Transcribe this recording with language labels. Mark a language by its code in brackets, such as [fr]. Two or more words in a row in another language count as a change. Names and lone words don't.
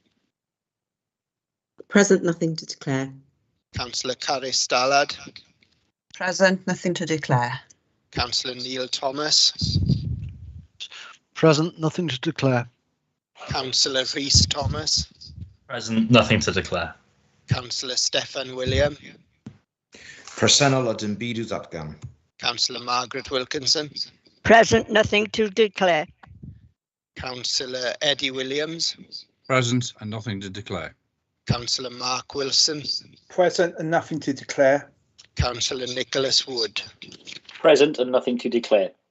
[en] Present, nothing to declare. Councillor Caris Stallard. Present, nothing to declare. Councillor Neil Thomas. Present, nothing to declare. Councillor Rhys Thomas. Present, nothing to declare. Councillor Steffan William. [cy] Presennol ydym byd i'w ddatgan. [en] Councillor Margaret Wilkinson. Present, nothing to declare. Councillor Eddie Williams. Present and nothing to declare. Councillor Mark Wilson. Present and nothing to declare. Councillor Nicholas Wood. Present and nothing to declare.